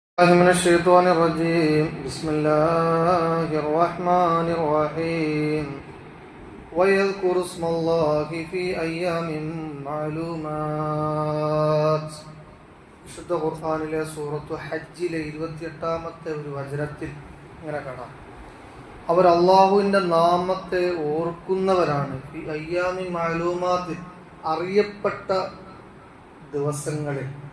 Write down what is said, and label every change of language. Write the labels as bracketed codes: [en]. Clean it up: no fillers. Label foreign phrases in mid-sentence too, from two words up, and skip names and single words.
[ar] من الشيطان الرجيم بسم الله الرحمن الرحيم ويذكر اسم الله في أيام معلومات [ml] വിശുദ്ധ ഖുർആനിലെ സൂറത്തു ഹജ്ജിലെ 28-ാമത്തെ ഒരു വചനത്തിൽ ഇങ്ങനെ കാണാം, അവർ അള്ളാഹുവിൻ്റെ നാമത്തെ ഓർക്കുന്നവരാണ്. ഈ [ar] أيام معلومات [ml] അറിയപ്പെട്ട ദിവസങ്ങളിൽ.